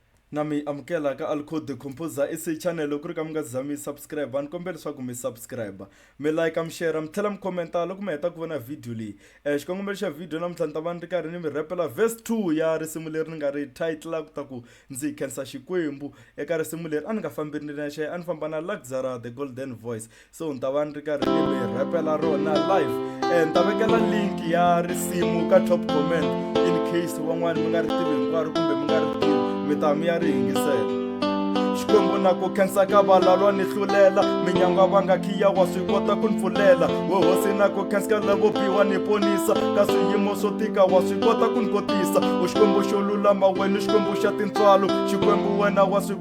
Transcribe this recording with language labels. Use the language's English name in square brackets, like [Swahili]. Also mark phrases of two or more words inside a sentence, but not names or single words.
[Tsonga] nami amukela ka Alcode Composer ese channel ku ri ka mi nga za mi subscribe ni kombela leswaku mi subscribe mi like mi share mi tlhela mi commenta loko mi heta ku vona video leyi xikongomelo xa video namuntlha ni ta va ni ri karhi ni mi rapela verse 2 ya risimu leri ni nga ri title ku ta ku ndzi khensa Xikwembu eka risimu leri a ni nga fambiri ni nexe a ni famba na Luxara [English] the golden voice [Tsonga] so ni ta va ni ri karhi ni mi rapela rona live ni ta vekela link ya risimu ka [English] top comment in case [Tsonga] van'wani mi nga ri tivi hinkwaro kumbe mi nga ri tivi mi ta mi ya ri yingisela Xikwembu na ku khensa ka valalwa ni hlulela minyangwa va nga khiya wa swi kota ku ni pfulela hosi na ku khensa ka lavo biwa ni ponisa ka swiyimo swo tika wa swi kota ku ni kotisa u Xikwembu xo lulama wena Xikwembu xa tintswalo Xikwembu wena wa swi